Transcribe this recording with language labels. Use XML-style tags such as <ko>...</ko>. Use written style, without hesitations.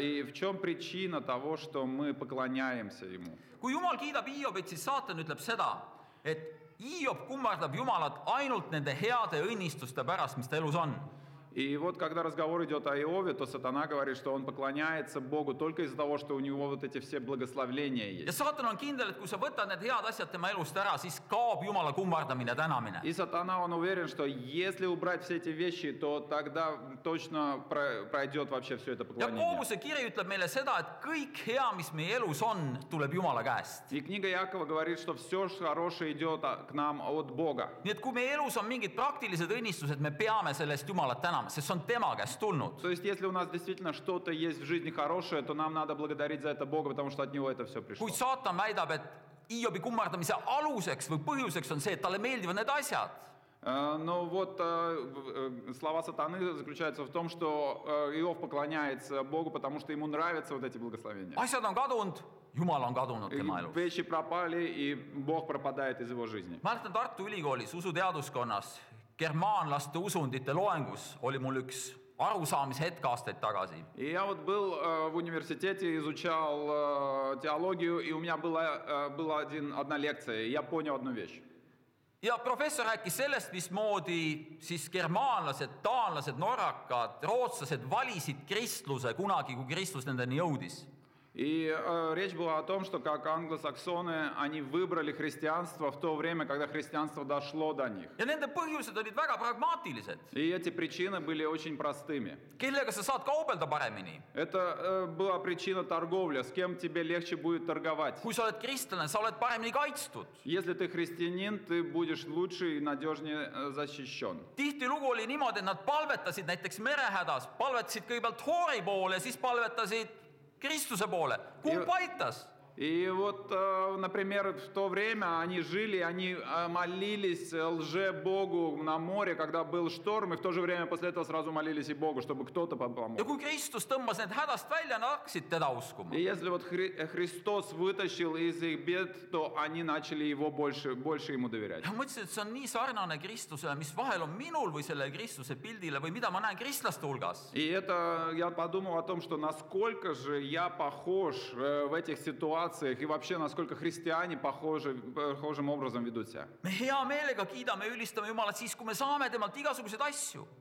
<ru>И в чем причина того, что мы поклоняемся Ему?</ru> <et>Kui Jumal kiidab Hiobit, siis saatan ütleb seda, et Hiob kummardab Jumalat ainult nende heade õnnistuste pärast, mis ta elus on.</et> <ru>И вот когда разговор идет о Иове, то сатана говорит, что он поклоняется Богу только из-за того, что у него вот эти все благословления</ru> <et>Ja</et> <ru>есть.</ru> <et>saatan on kindel, et kui sa võtad need head asjad tema elust ära, siis kaob Jumala kummardamine, tänamine.</et> <ru>И сатана, он уверен, что если убрать все эти вещи, то тогда точно пройдет вообще все это</ru> <et>Ja</et> <ru>поклонение.</ru> <et>Koobuse kiri ütleb meile seda, et kõik hea, mis meie elus on, tuleb Jumala käest.</et> <ru>И книга Якова говорит, что все хорошее идет к нам от Бога.</ru> <et>Nii et kui meie elus on mingid praktilised õnnistused, me peame selle eest Jumalat tänama, sest see on tema käest tulnud.</et> <ru>То есть, если у нас действительно что-то есть в жизни хорошее, то нам надо благодарить за это Бога, потому что от Него это все пришло.</ru> <et>Kuid saatan väidab, et Hiobi kummardamise aluseks või põhjuseks on see, et talle meeldivad need asjad.</et> <ru>Но вот слова сатаны заключаются в том, что Иов поклоняется Богу, потому что ему нравятся вот эти благословения.</ru> <et>Asjad on kadunud, Jumal on kadunud tema elus.</et> <ru>Вещи пропали, и Бог пропадает из его жизни.</ru> <et>Mäletan Tartu Ülikoolis usuteaduskonnas germaanlaste usundite loengus oli mul üks arusaamise hetk aastaid tagasi.</et> <ru>И я вот был в университете, изучал теологию, и у меня была одна лекция, и я понял одну вещь.</ru> <et>Ja professor rääkis sellest, mismoodi siis germaanlased, taanlased, norrakad, rootslased valisid kristluse kunagi, kui Kristus nendeni jõudis.</et> <ru>И речь была о том, что как англосаксоны, они выбрали христианство в то время, когда христианство дошло до них.</ru> <et>Ja nende põhjused olid väga pragmaatilised.</et> <ru>И эти причины были очень простыми.</ru> <et>Kellega sa saad kaubelda paremini?</et> <ru>Это была причина торговли, с кем тебе легче будет торговать.</ru> <et>Kui sa oled kristlane, sa oled paremini kaitstud.</et> <ru>Если ты христианин, ты будешь лучше и надежнее защищен.</ru> <et>Tihtilugu oli niimoodi, et nad palvetasid näiteks merehädas, palvetasid kõigepealt Hoori poole ja siis palvetasid Kristuse poole. Kumb aitas?</et> <ru>И вот, например, в то время они жили, они молились лже-богу на море, когда был шторм, и в то же время после этого сразу молились и Богу, чтобы кто-то помог.</ru> <et>Ja kui Kristus tõmbas need hädast välja, nad hakkasid teda uskuma.</et> <ru>И если вот Христос вытащил из их бед, то они начали его больше ему доверять.</ru> <et>Ja mõtlesin, et see on nii sarnane Kristusele, mis vahel on minul või selle Kristuse pildile või mida ma näen kristlaste hulgas.</et> <ru>И это я подумал о том, что насколько же я похож в этих ситуациях, и вообще, насколько христиане похожим образом ведут себя.</ru> <et>Me hea meelega kiidame ja ülistame Jumalat siis, kui me saame temalt igasuguseid asju.</et>